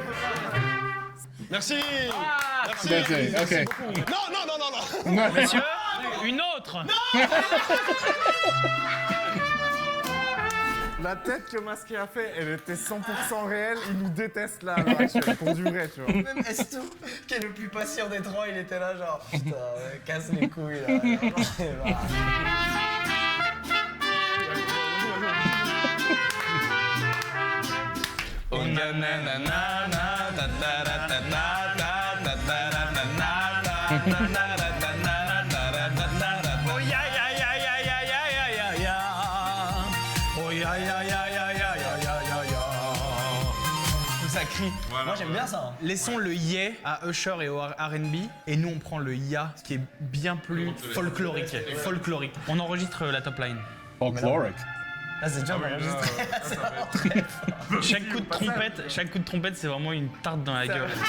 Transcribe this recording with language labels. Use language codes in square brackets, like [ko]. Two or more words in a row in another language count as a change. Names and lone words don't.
[fr] Merci. Merci. [en] That's it. [fr] Merci Okay. beaucoup. Non. Messieurs, une autre. La tête que Masqué a fait, elle était 100% réelle. Il nous déteste là, à l'heure actuelle, pour du vrai, tu vois. Même Esto, qui est le plus patient des trois, il était là genre putain, casse les couilles là. Oh nanana, oh ya ya ya ya ya ya ya ya ya. Oh ya ya ya ya ya ya ya ya ya. Ça crie. Moi j'aime bien ça. Laissons le yeah à Usher et au R&B et nous on prend le ya, ce qui est bien plus folklorique. Folklorique. On enregistre la [en] top line. [fr] Folkloric. Là c'est dur d'enregistrer. Chaque coup de trompette, c'est vraiment une tarte dans la gueule.